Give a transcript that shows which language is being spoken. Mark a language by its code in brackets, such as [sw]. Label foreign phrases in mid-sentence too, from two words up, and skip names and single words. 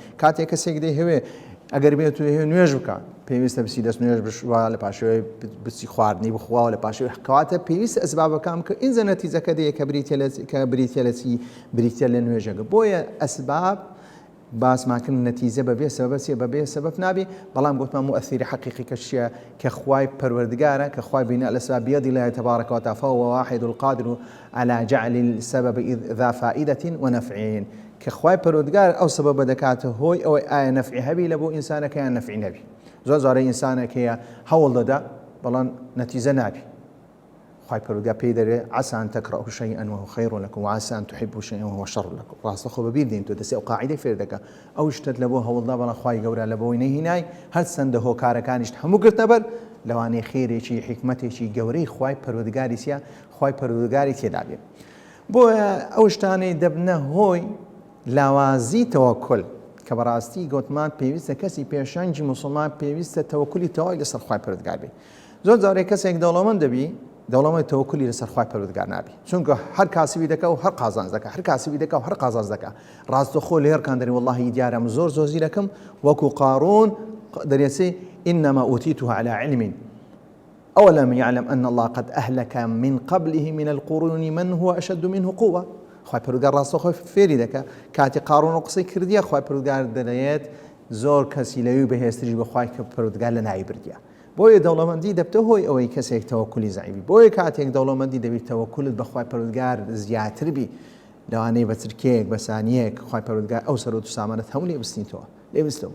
[ckb] کاتێک کەسێک دەیهەوێ ئەگەر بێت و نوێژ بکە، پێویستە بچی دەست نوێژ بشوە، لە پاشەوەی بچی خواردنی بخواوە، لە پاشەوەی کەواتە پێویستە ئەسبابەکان کە ئینجا نەتیجەکە دەیە کە بریتە لە چی؟ بریتە لە نوێژەکە. بۆیە ئەسباب باسماکردن نەتیجە بەبێ سەبەبە بەبێ سەبەب نابێ، بەڵام گوتمان مؤثری حقیقی کە چییە؟ کە خوای پەروەردگارە، کە خوای بینە [ar] الأسباب بيد الله تبارك وتعالى فهو واحد القادر على جعل السبب ذا فائدة ونفع. [ckb] کە خوای پەروەردگار ئەو سەبەبە دەکاتە هۆی ئەوەی ئایا نەفعی هەبی لە بۆ ئینسانەکە یان نەفعی نەبی. زۆر جارە ئینسانێکەیە هەوڵ دەدا بەڵام نەتیجە نابی. خوای پەروەردگار پێی دەرێ [ar] عسى أن تكرهوا شيئا وهو خير لكم وعسى أن تحبوا شيئا وهو شر لكم. [ckb] ڕاستە خۆ بەبیر دێن تۆ دەسێ ئەو قاعیدەی فێر دەکە ئەو شتت لە بۆ هەوڵدا بەڵام خوای گەورە لە بۆی نەهێنای، هەر چەندە هۆکارەکانیشت هەموو گرتە بەر، لەوانەیە خێرێکی حکمەتێکی گەورەی خوای پەروەردگاری چییە؟ خوای پەروەردگاری تێدا بێت. بۆیە ئەو شتانەی دەبنە هۆی لاوازی تەوەکل کە بەڕاستی گوتمان پێویستە کەسی پێشەنگی موسڵمان پێویستە تەوەکلی تەواوی لەسەر خوای پەروەردگار بێت. زۆر جارێک کەسێک دەوڵەمەند دەبی، دەوڵەمەند تەوەکلی لەسەر خوای پەروەردگار نابی، چونکە هەر کاسبی دەکا و هەر قازانج دەکا، هەر کاسبی دەکا و هەر قازانج دەکا. ڕاستەخۆ لێرکان دەری واللهی دیارەم زۆر زیرەکەم، وەکو قارون دەرێسێ [ar] إنما أوتيته على علم أولم يعلم أن الله قد أهلك من قبله من القرون من هو أشد منه قوة. [ckb] خوای پەروەردگار ڕاستەخۆی فێری دەکا. کاتی قارون و قسەی کردیە خوای پەروەردگار دەڵێت زۆر کەسی لەوی بەهێزتریش بە خوای پەروەردگار لە ناوی بردیە. بۆیە دەوڵەمەندی دەبتە هۆی ئەوەی کەسێک تەوەکلی زەعیفی. بۆیە کاتێک دەوڵەمەندی دەبێت تەوەکلت بە خوای پەروەردگار زیاتر بی، لەوانەیە بە چرکەیەک بە سانیەک خوای پەروەردگار ئەو سەرۆت و سامانەت هەموو لێ بستیتەوە، لێ بستەوە.